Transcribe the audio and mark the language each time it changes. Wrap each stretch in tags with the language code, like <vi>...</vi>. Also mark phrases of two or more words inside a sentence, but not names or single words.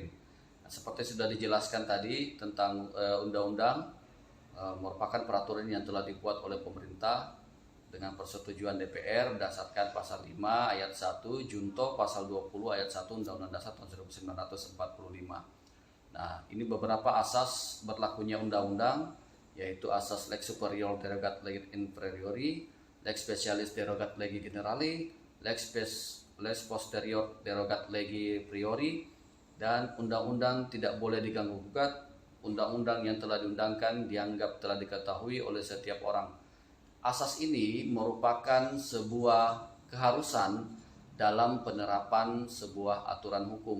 <id>Nah, seperti sudah dijelaskan tadi tentang undang-undang merupakan peraturan yang telah dibuat oleh pemerintah dengan persetujuan DPR berdasarkan pasal 5 ayat 1 junto pasal 20 ayat 1 Undang-Undang Dasar tahun 1945. Nah, ini beberapa asas berlakunya undang-undang, yaitu asas</id> <la>lex superior derogat legis inferiori, lex specialis derogat legi generali, lex posterior derogat legi priori,</la> <id>dan undang-undang tidak boleh diganggu gugat. Undang-undang yang telah diundangkan dianggap telah diketahui oleh setiap orang. Asas ini merupakan sebuah keharusan dalam penerapan sebuah aturan hukum.</id>